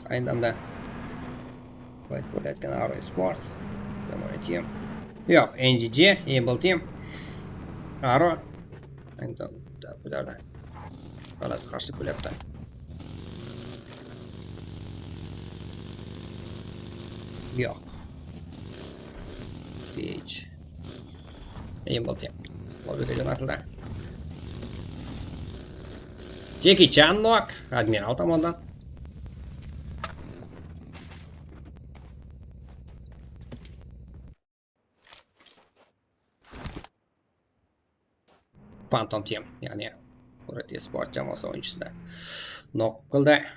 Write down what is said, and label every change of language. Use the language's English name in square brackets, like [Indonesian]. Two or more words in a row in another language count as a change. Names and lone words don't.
[Uzbek] Ayni damda bo'layotgan Aro Esport, Zemona Team. Yo'q, NGG, Able Team. Aro. Ayni damda bularda g'alati qarshilik bo'lyapti. Yo'q. PH. Able Team. Lobbiga jo'natildi. Jackie Chan Nok Admiral tomonidan. Phantom Team, ya'ni Murat Esport jamoasi o'yinchisida nok qildi.